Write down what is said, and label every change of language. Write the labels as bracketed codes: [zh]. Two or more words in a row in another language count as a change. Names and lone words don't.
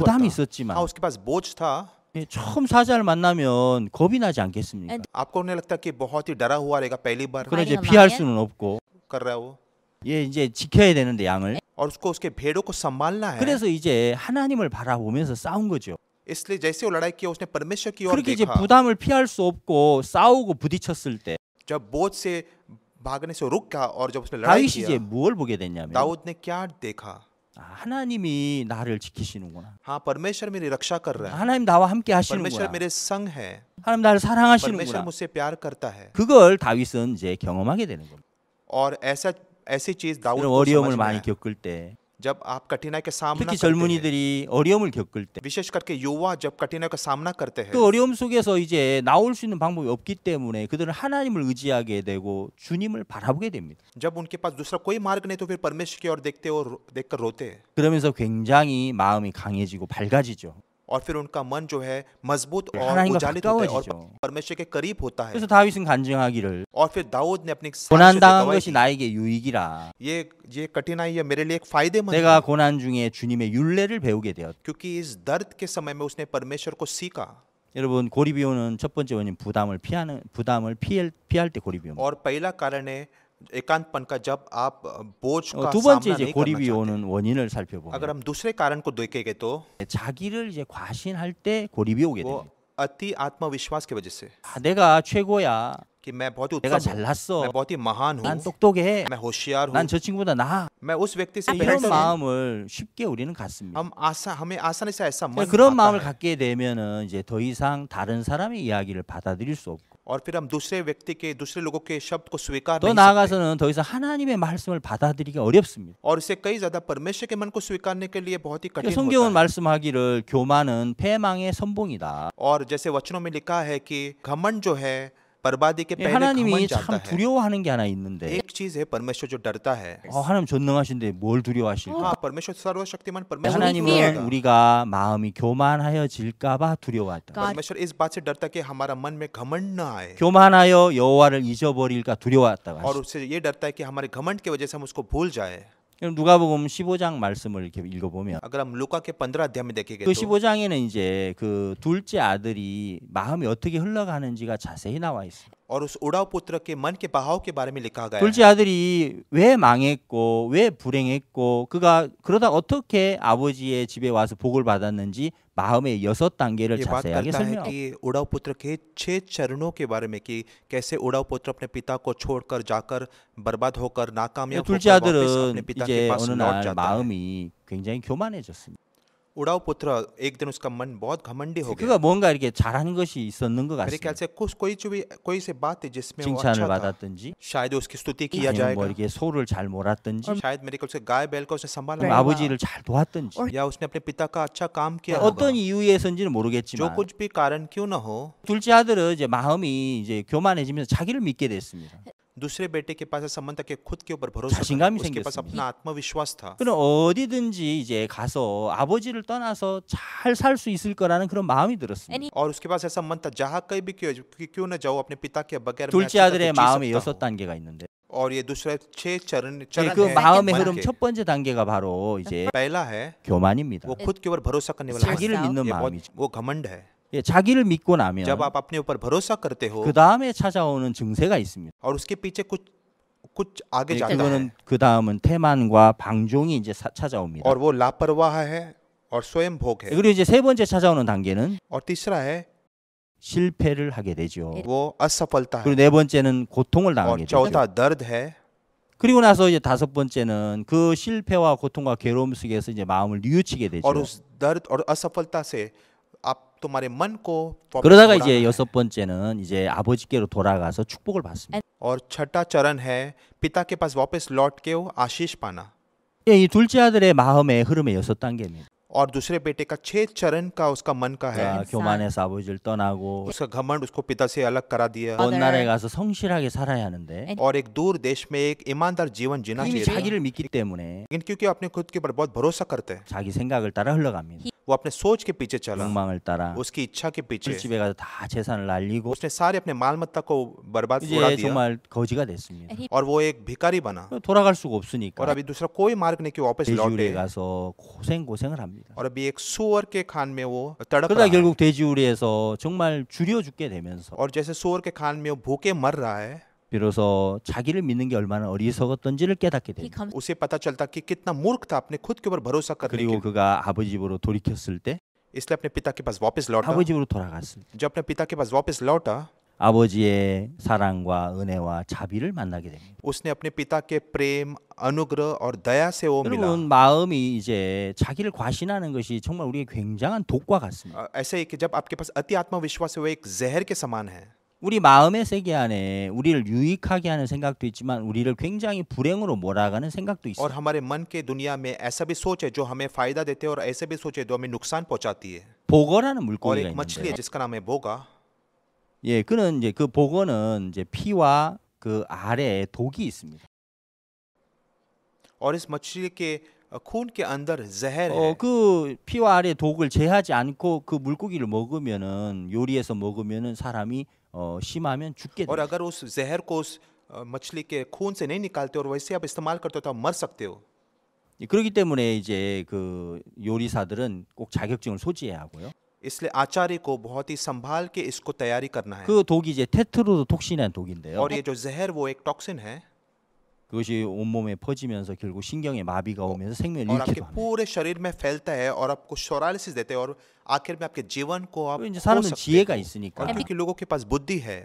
[ko] 부담이 [hi] था। [ko] 있었지만 [hi] हाँ, उसके पास बोझ था। [ko] 예, 처음 사자를 만나면 겁이 나지 않겠습니까? [hi] आपको नहीं लगता कि बहुत ही डरा हुआ रहेगा पहली बार [ko] 그걸 이제 [en] Fighting a [ko] 피할 [en] lion? [ko] 수는 없고 [hi] कर रहा है वो, [ko] 예, 이제 지켜야 되는데 양을. [hi] और उसको उसके भेड़ों को संभालना है। [ko] 그래서 이제 하나님을 바라보면서 싸운 거죠. [hi] इसलिए जैसे वो लड़ाई किया उसने परमेश्वर की ओर [ko] 그렇게 이제 [hi] देखा। [ko] 부담을 피할 수 없고 싸우고 부딪혔을 때 [hi] जब बोझ से भागने से रुक गया और जब उसने लड़ाई [ko] 다윗이 이제 [hi] किया, [ko] 뭘 보게 됐냐면 [hi] दाऊद ने क्या देखा? [ko] 아, 하나님이 나를 지키시는구나. [hi] हाँ, परमेश्वर मेरी रक्षा कर रहा है, [ko] 하나님 나와 함께 [hi] परमेश्वर [ko] 하시는구나. [hi] मेरे संग है, [ko] 하나님 나를 [hi] परमेश्वर [ko] 사랑하시는구나. [hi] मुझसे प्यार करता है। [ko] 그걸 다윗은 이제 경험하게 되는 겁니다. [hi] और ऐसी चीज दाऊद [ko] 이런 [hi] को [ko] 어려움을 [hi] समझ में [ko] 많이 [hi] आया। [ko] 겪을 때, [hi] जब आप कठिनाई के सामना [ko] 특히 [hi] करते हैं, [ko] 젊은이들이 어려움을 겪을 때, [hi] विशेष करके युवा जब कठिनाई का सामना करते हैं, [ko] 그 어려움 속에서 이제 나올 수 있는 방법이 없기 때문에 그들은 하나님을 의지하게 되고 주님을 바라보게 됩니다. [hi] जब उनके पास दूसरा कोई मार्ग नहीं तो फिर परमेश्वर की ओर देखते और देखकर रोते हैं, [ko] 그러면서 굉장히 마음이 강해지고 밝아지죠. [hi] और फिर उनका मन जो है मजबूत और [ko] 하나님과 [hi] उजालित होता है और [ko] 가까워지죠. [hi] परमेश्वर के करीब होता है। [ko] 그래서 다윗은 간증하기를 [hi] और फिर दाऊद ने अपनी साक्ष्य [ko] 고난 [hi] से [ko] 당한 [hi] गवाही [ko] 것이 [hi] दी, [ko] 나에게 유익이라. [hi] ये कठिनाई है मेरे लिए एक फायदेमंद [ko] 내가 [hi] है, [ko] 고난 중에 주님의 율례를 배우게 되었다. [hi] क्योंकि इस दर्द के समय में उसने परमेश्वर को सीखा। [ko] 여러분 고립이 오는 첫 번째 원인 부담을 피할 때 고립이 옵니다. [hi] और पहला कारण है एकांतपन का, जब आप बोझ का [ko] 두 번째 [hi] सामना [ko] 이제 [hi] नहीं करना [ko] 고립이 [hi] चाहते। [ko] 오는 원인을 [hi] अगर [ko] 살펴보면 [hi] हम दूसरे कारण को देखेंगे तो [ko] 자기를 이제 과신할 때 고립이 오게 [hi] वो [ko] 됩니다. [hi] अति आत्मविश्वास की वजह से [ko] 아, 내가 최고야. [hi] कि मैं बहुत ही [ko] 내가 [hi] उत्तम हूँ, [ko] 잘났어. [hi] मैं बहुत ही महान [ko] 난 [hi] हूँ, [ko] 똑똑해. [hi] मैं होशियार हूँ, [ko] 난 저 친구보다 나아. [hi] मैं उस व्यक्ति से [ko] 이런 [hi] बेहतर हूँ। [ko] 마음을 쉽게 우리는 갖습니다. [hi] हमें आसानी से ऐसा मन [ko] 그런 [hi] आता [ko] 마음을 [hi] है। [ko] 갖게 되면은 이제 더 이상 다른 사람의 이야기를 받아들일 수 없고 [hi] और फिर हम दूसरे लोगों के शब्द को स्वीकार [ko] 더 [hi] नहीं सकते, [ko] 나아가서는 더 이상 하나님의 말씀을 받아들이기 어렵습니다. [hi] और इससे कई ज्यादा परमेश्वर के मन को स्वीकारने के लिए बहुत ही कठिन [ko] 성경은 [hi] होता है। [ko] 말씀하기를 교만은 패망의 선봉이다. [hi] और जैसे वचनों में लिखा है कि घमंड जो है बर्बादी के [ko] 예, [hi] पहले [ko] 하나님이 [hi] घमंड जाता [ko] 참 [hi] है। [ko] 두려워하는 게 하나 있는데 [hi] एक चीज है परमेश्वर जो डरता है। [ko] 하나님 전능하신데 뭘 두려워하실까? [hi] हाँ, परमेश्वर सर्वशक्तिमान परमेश्वर [ko] 하나님은 [hi] डरता है। [ko] 우리가 마음이 교만하여질까봐 두려워하다. [en] God [hi] परमेश्वर इस बात से डरता है कि हमारा मन में घमंड न आए, [ko] 교만하여 여호와를 잊어버릴까 두려워했다고 [hi] और [ko] 하시죠. [hi] उससे ये डरता है कि हमारे घमंड की वजह से हम उसको भूल जाए। [ko] 그럼 누가복음 15장 말씀을 이렇게 읽어보면 [hi] अगर हम लूका के 15 अध्याय में देखेंगे [ko] 그 [hi] तो [ko] 15장에는 이제 그 둘째 아들이 마음이 어떻게 흘러가는지가 자세히 나와 있어요. [hi] और उस उड़ाव पुत्र के मन के बहाव के बारे में लिखा गया है। [ko] 둘째 아들이 왜 망했고 왜 불행했고 그가 그러다 어떻게 아버지의 집에 와서 복을 받았는지 마음의 6단계를 [hi] ये बात [ko] 자세하게 [hi] करता है [ko] 설명하고 [hi] कि उड़ाव पुत्र के 6 चरणों के बारे में कि कैसे उड़ाव पुत्र अपने पिता को छोड़कर जाकर बर्बाद होकर नाकामयाब [ko] 둘째 [hi] होकर वापस अपने [ko] 아들은 [hi] पिता के [ko] 이제 [hi] पास [ko] 어느 [hi] लौट [ko] 날 [hi] जाता है। [ko] 마음이 굉장히 교만해졌습니다. [hi] उड़ाव पुत्र एक दिन उसका मन बहुत घमंडी हो गया। [ko] 그가 뭔가 이렇게 잘하는 것이 있었는 것 [hi] मेरे ख्याल [ko] 같습니다. [hi] से कोई से बात है जिसमें वो [ko] 칭찬을 [hi] अच्छा था। [ko] 받았든지 [hi] शायद उसकी स्तुति किया [ko] 아니면 뭐 [hi] जाएगा, [ko] 이렇게 소를 잘 몰았든지 [hi] शायद मेरे ख्याल से गाय बैल को उसने संभाला [ko] 아니면 [hi] होगा, [ko] 아버지를 잘 도왔든지 [hi] या उसने अपने पिता का अच्छा काम किया होगा। [ko] 어떤 이유에서인지는 [hi] जो [ko] 모르겠지만 [hi] कुछ भी कारण क्यों ना हो, [ko] 둘째 아들은 이제 마음이 이제 교만해지면서 자기를 믿게 됐습니다. [hi] दूसरे बेटे के पास ऐसा मन था कि खुद के ऊपर भरोसा [ko] 자신감이 [hi] करना, उसके पास [ko] 생겼습니다. [hi] अपना आत्मविश्वास था। [ko] 그럼 어디든지 이제 가서 아버지를 떠나서 잘 살 수 있을 거라는 그런 마음이 들었습니다. [en] and he [hi] और उसके पास ऐसा मन था जहाँ कहीं भी क्यों न जाओ अपने पिता के बगैर मैं [ko] 둘째 [hi] अच्छी तरह [ko] 아들의 [hi] से जी [ko] 마음에 [hi] सकता हूँ। [ko] 6단계가 있는데 [hi] और ये दूसरे 6 चरण [ko] 그 [hi] है [ko] 마음의 [hi] मन [ko] 흐름 [hi] के। [ko] 첫 번째 단계가 바로 이제 [hi] पहला है [ko] 교만입니다. [hi] वो खुद के ऊपर भरोसा करने वाला [ko] 자기를 [en] self. [ko] 믿는 [hi] ये बहुत [ko] 마음이죠. [hi] वो घमंड है। [ko] 예, 자기를 믿고 나면 [hi] जब आप अपने ऊपर भरोसा करते हो [ko] 그 다음에 찾아오는 증세가 있습니다. [hi] और उसके पीछे कुछ आगे [ko] 예, [hi] जाता है, [ko] 그거는 그 다음은 태만과 방종이 이제 찾아옵니다. [hi] और वो लापरवाह है और स्वयं भोग है। [ko] 그리고 이제 세 번째 찾아오는 단계는 [hi] और तीसरा है [ko] 실패를 하게 되죠. [hi] वो असफलता [ko] 그리고 [hi] है। [ko] 네 번째는 고통을 [hi] और [ko] 당하게 되죠. [hi] चौथा दर्द है। [ko] 그리고 나서 이제 다섯 번째는 그 실패와 고통과 괴로움 속에서 이제 마음을 뉘우치게 되죠. [hi] और उस दर्द और असफलता से आप तुम्हारे मन को वापस [ko] 그러다가 [hi] मुड़ाना [ko] 이제 [hi] है। [ko] 여섯 번째는 이제 아버지께로 돌아가서 축복을 받습니다. [hi] और छठा चरण है पिता के पास वापस लौट के वो आशीष पाना। [ko] 예, 이 둘째 아들의 마음의 흐름의 6단계입니다. [hi] और दूसरे बेटे का 6 चरण का उसका मन का है। [ko] 그러니까 교만해서 아버지를 떠나고 [hi] उसका घमंड उसको पिता से अलग करा दिया [ko] 먼 나라에 가서 성실하게 살아야 하는데 [hi] और एक दूर देश में एक ईमानदार जीवन जीना [ko] 이미 [hi] चाहिए था। [ko] 자기를 믿기 때문에 [hi] लेकिन क्योंकि अपने खुद के ऊपर बहुत भरोसा करते हैं, [ko] 자기 생각을 따라 흘러갑니다. [hi] वो अपने सोच के पीछे चला, [ko] 욕망을 따라 [hi] उसकी इच्छा के पीछे [ko] 술집에 가서 다 재산을 날리고 [hi] उसने सारे अपने माल मत्ता को बर्बाद उड़ा [ko] 이제 [hi] दिया [ko] 정말 거지가 됐습니다. [en] And he [hi] और वो एक भिखारी बना [ko] 돌아갈 수가 [hi] और [ko] 없으니까 [hi] अभी दूसरा कोई मार्ग नहीं कि वापस [ko] 돼지우리에 [hi] लौटे [ko] 가서 고생을 합니다. [hi] और अभी एक सुअर के खान में वो तड़प [ko] 그러다 [hi] रहा है [ko] 결국 돼지우리에서 정말 줄여 죽게 되면서 [hi] और जैसे सुअर के खान में वो भूखे मर रहा है, [ko] 비로소 자기를 믿는 게 얼마나 어리석었던지를 깨닫게 [en] he [ko] 됩니다. [en] comes [hi] उसे पता चलता कि कितना मूर्ख था अपने खुद के ऊपर भरोसा करने [ko] 그리고 [hi] के, [ko] 그가 아버지 집으로 돌이켰을 때 [hi] इसलिए अपने पिता के पास वापस लौटा। [ko] 아버지 집으로 돌아갔을 때 [hi] जब अपने पिता के पास वापस लौटा, [ko] 아버지의 사랑과 은혜와 자비를 만나게 됩니다. [hi] उसने अपने पिता के प्रेम, अनुग्रह और दया से वो मिला। [ko] 여러분 마음이 이제 자기를 과신하는 것이 정말 우리의 굉장한 독과 같습니다. [hi] ऐसे ही कि जब आपके पास अति आत्मविश्वास है वो एक जहर के समान है। [ko] 우리 마음의 세계 안에 우리를 유익하게 하는 생각도 있지만 우리를 굉장히 불행으로 몰아가는 생각도 [hi] और [ko] 있어요. [hi] हमारे मन के दुनिया में ऐसा भी सोच है जो हमें फायदा देते हैं और ऐसे भी सोच है जो हमें नुकसान पहुंचाती है। [ko] 보거라는 [hi] और [ko] 물고기가 [hi] एक मछली है [ko] 있는데, [hi] जिसका नाम है बोगा, [ko] 예, 그는 이제 그 보거는 이제 피와 그 알에 독이 있습니다. [hi] और इस मछली के खून के अंदर जहर है। [ko] 그 피와 알의 독을 제하지 않고 그 물고기를 먹으면은 요리해서 먹으면은 사람이 심하면 죽게 [hi] और [ko] 돼요. [hi] अगर उस जहर को उस मछली के खून से नहीं निकालते और वैसे आप इस्तेमाल करते हो तो आप मर सकते हो। [ko] 그렇기 때문에 이제 그 요리사들은 꼭 자격증을 소지해야 하고요. [hi] इसलिए आचार्य को बहुत ही संभाल के इसको तैयारी करना है। [ko] 그 독이 이제 테트로도톡신이라는 독인데요. [hi] और ये जो जहर वो एक टॉक्सिन है [ko] 그것이 온몸에 퍼지면서 결국 신경에 마비가 오면서 생명을 [hi] और आपके [ko] 잃기도 합니다. [hi] पूरे शरीर में फैलता है और आपको शोरालिसिस देते हैं और आखिर में आपके जीवन को आप [ko] 이제 [hi] खो [ko] 사람은 [hi] सकते [ko] 지혜가 [hi] हो। [ko] 있으니까 [hi] और क्योंकि लोगों के पास बुद्धि है,